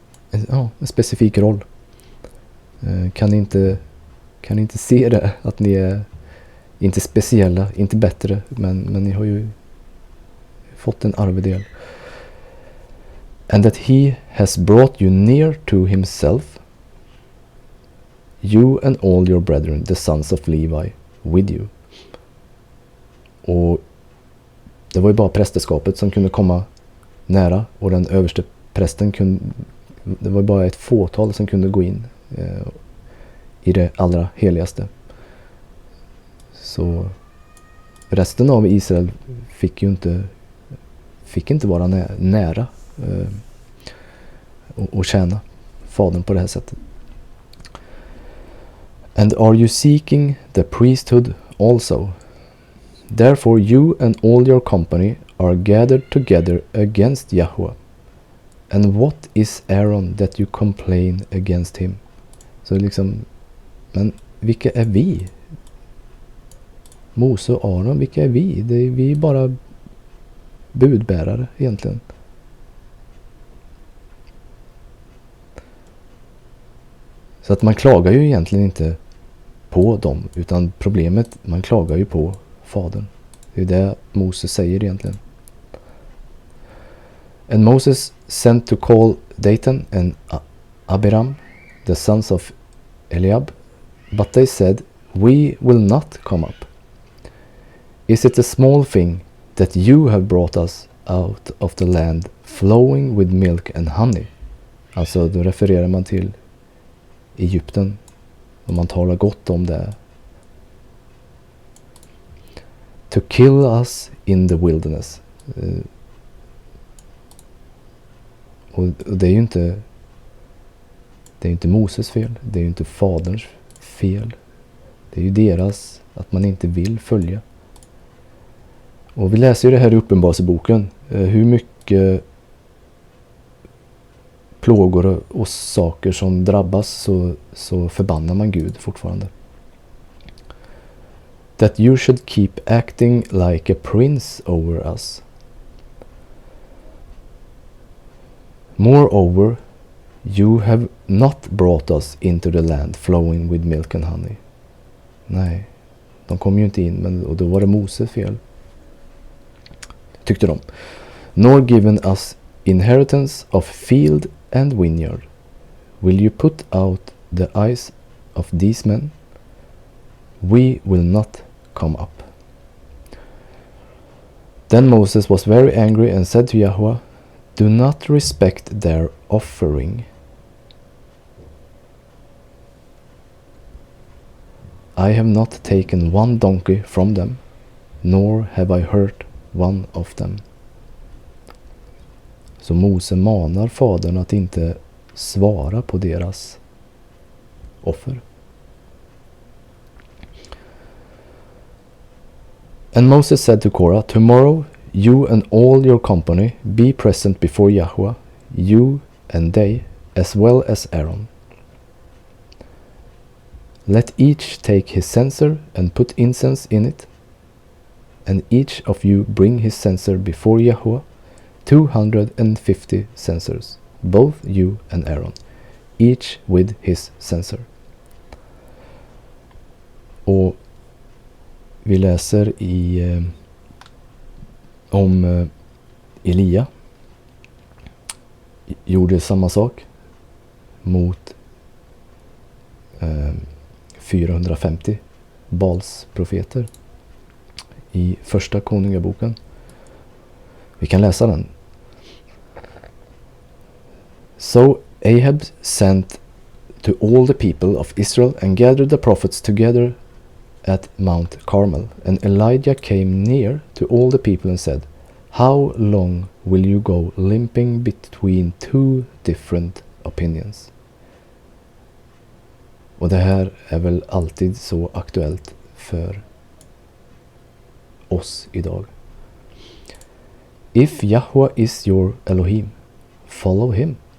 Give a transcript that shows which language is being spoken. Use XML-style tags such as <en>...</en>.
<sv>En specifik roll. Kan ni inte se det? Att ni är inte speciella, inte bättre, men ni har ju fått en arvedel.</sv> <en>And that he has brought you near to himself, you and all your brethren, the sons of Levi, with you.</en> <sv>Och det var ju bara prästeskapet som kunde komma nära, och den överste prästen det var bara ett fåtal som kunde gå in i det allra heligaste. Så resten av Israel fick inte vara nära och tjäna fadern på det här sättet.</sv> <en>And are you seeking the priesthood also? Therefore you and all your company are gathered together against Yahweh. And what is Aaron that you complain against him?</en> <sv>Så liksom, men vilka är vi? Mose och Aaron, vilka är vi? Vi är bara budbärare egentligen. Så att man klagar ju egentligen inte på dem, utan problemet, man klagar ju på fadern. Det är det Moses säger egentligen.</sv> <en>And Moses sent to call Dathan and Abiram, the sons of Eliab, but they said, We will not come up. Is it a small thing that you have brought us out of the land flowing with milk and honey?</en> <sv>Alltså då refererar man till Egypten, och man talar gott om det.</sv> <en>To kill us in the wilderness.</en> <sv>Och det är ju inte Moses fel. Det är ju inte faderns fel. Det är ju deras, att man inte vill följa. Och vi läser ju det här i Uppenbarelseboken. Hur mycket plågor och saker som drabbas, så förbannar man Gud fortfarande.</sv> <en>That you should keep acting like a prince over us. Moreover, you have not brought us into the land flowing with milk and honey.</en> <sv>Nej, de kom ju inte in, och då var det Moses fel, tyckte de.</sv> <en>Nor given us inheritance of field and vineyard. Will you put out the eyes of these men, we will not come up. Then Moses was very angry and said to Yahweh, do not respect their offering. I have not taken one donkey from them, nor have I hurt one of them.</en> <sv>Så Mose manar fadern att inte svara på deras offer.</sv> <en>And Moses said to Korah, tomorrow you and all your company be present before Yahweh, you and they, as well as Aaron. Let each take his censer and put incense in it, and each of you bring his censer before Yahweh, 250 censers, both you and Aaron, each with his censer.</en> <sv>Och vi läser om Elia gjorde samma sak mot 450 Bals profeter i första konungaboken. Vi kan läsa den.</sv> <en>So Ahab sent to all the people of Israel and gathered the prophets together at Mount Carmel. And Elijah came near to all the people and said, how long will you go limping between two different opinions?</en> <sv>Och det här är väl alltid så aktuellt för oss idag.</sv> <en>If Yahweh is your Elohim, follow him.</en>